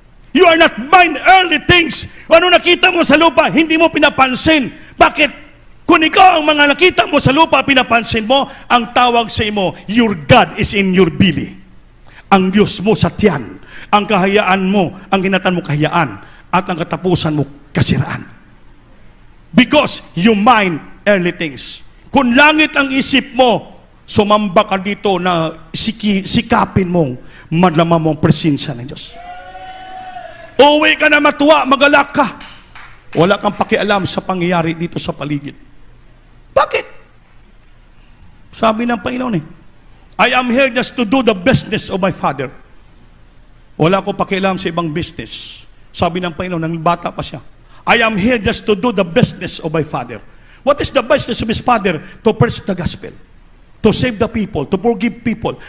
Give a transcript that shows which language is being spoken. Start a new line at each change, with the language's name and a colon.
English: You are not mind earthly things.
Filipino: Ano nakita mo sa lupa, hindi mo pinapansin. Bakit? Kung ikaw ang mga nakita mo sa lupa, pinapansin mo, ang tawag sa imo,
English: your God is in your belly.
Filipino: Ang Diyos mo sa tiyan. Ang kahayaan mo, ang ginatan mo kahayaan. At ang katapusan mo, kasiraan.
English: Because you mind earthly things.
Filipino: Kung langit ang isip mo, sumamba ka dito na sikapin mo, madama mo ang presensya ng Diyos. Uwi ka na matuwa, magalak ka. Wala kang pakialam sa pangyayari dito sa paligid. Bakit? Sabi ng Panginoon
English: I am here just to do the business of my Father.
Filipino: Wala ko pakialam sa ibang business. Sabi ng Panginoon, nang bata pa siya,
English: I am here just to do the business of my Father. What is the business of His Father? To preach the gospel. To save the people. To forgive people.